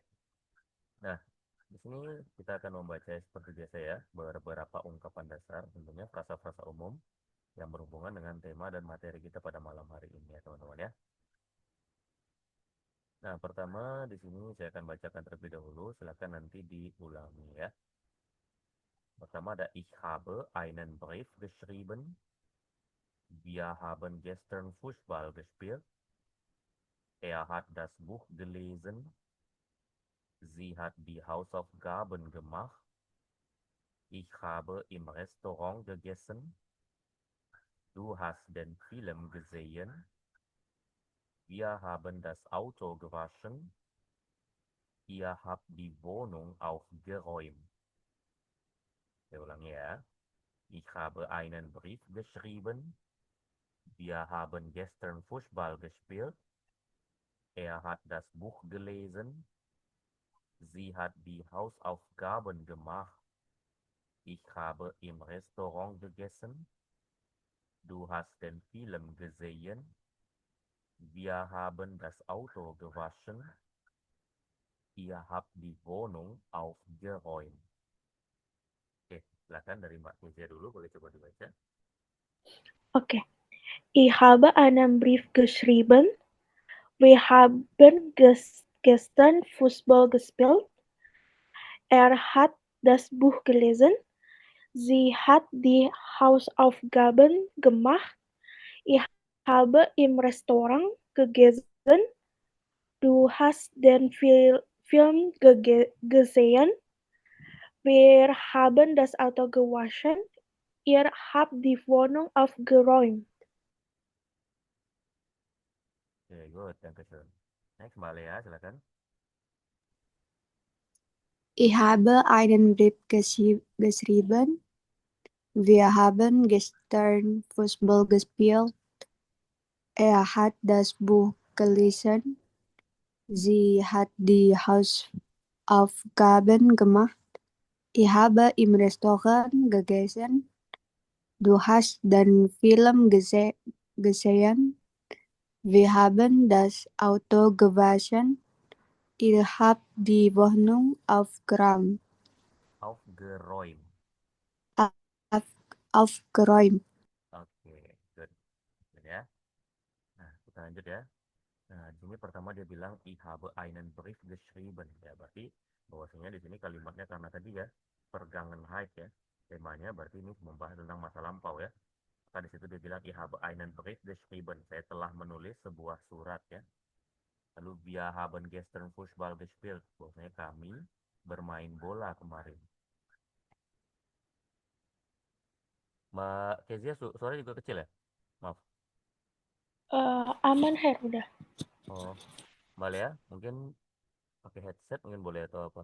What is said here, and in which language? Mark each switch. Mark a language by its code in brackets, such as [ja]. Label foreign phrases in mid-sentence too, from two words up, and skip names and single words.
[id] Nah, di sini kita akan membaca seperti biasa ya, beberapa ungkapan dasar tentunya frasa-frasa umum yang berhubungan dengan tema dan materi kita pada malam hari ini ya, teman-teman ya. Nah, pertama di sini saya akan bacakan terlebih dahulu, silakan nanti diulangi ya. Pertama ada [de] Ich habe einen Brief geschrieben. Wir haben gestern Fußball gespielt. Er hat das Buch gelesen. Sie hat die Hausaufgaben gemacht. Ich habe im Restaurant gegessen. Du hast den Film gesehen. Wir haben das Auto gewaschen. Ihr habt die Wohnung aufgeräumt. [id] Saya ulangi ya. [de] Ich habe einen Brief geschrieben. Wir haben gestern Fußball gespielt. Er hat das Buch gelesen. Sie hat die Hausaufgaben gemacht. Ich habe im Restaurant gegessen. Du hast den Film gesehen. Wir haben das Auto gewaschen. Ihr habt die Wohnung aufgeräumt. [id] Oke, silakan dari Mbak Kezia dulu, boleh coba dibaca. Okay. [de] Ich habe einen Brief geschrieben. Wir haben gestern Fußball gespielt. Er hat das Buch gelesen. Sie hat die Hausaufgaben gemacht. Ich habe im Restaurant gegessen. Du hast den Film gesehen. Wir haben das Auto gewaschen. Ihr habt die Wohnung aufgeräumt. Oke, good, dankeschön. Next, Mbak Lea, silakan. Ich habe einen Brief geschrieben. Wir haben gestern Fußball gespielt. Er hat das Buch gelesen. Sie hat die Hausaufgaben gemacht. Ich habe im Restaurant gegessen. Du hast den Film gesehen. Wir haben das Auto gewaschen. Ihr habt die Wohnung aufgeräumt. Aufgeräumt. Aufgeräumt. [id] Oke, good. Good ya. Nah, kita lanjut ya. Nah, di sini pertama dia bilang [de] ich habe einen Brief geschrieben. [id] Ya, berarti bahwasanya di sini kalimatnya karena tadi ya, Vergangenheit ya. Temanya berarti ini membahas tentang masa lampau ya. Maka di situ dia bilang [de] ich habe einen Brief geschrieben. [id] Saya telah menulis sebuah surat ya. [de] Lalu wir haben gestern Fußball gespielt. [id] Bahwasanya kami bermain bola kemarin. Mbak Kezia suara juga kecil ya? Maaf. Aman, Her, udah. Oh, Mbak Lea mungkin pakai headset mungkin boleh atau apa?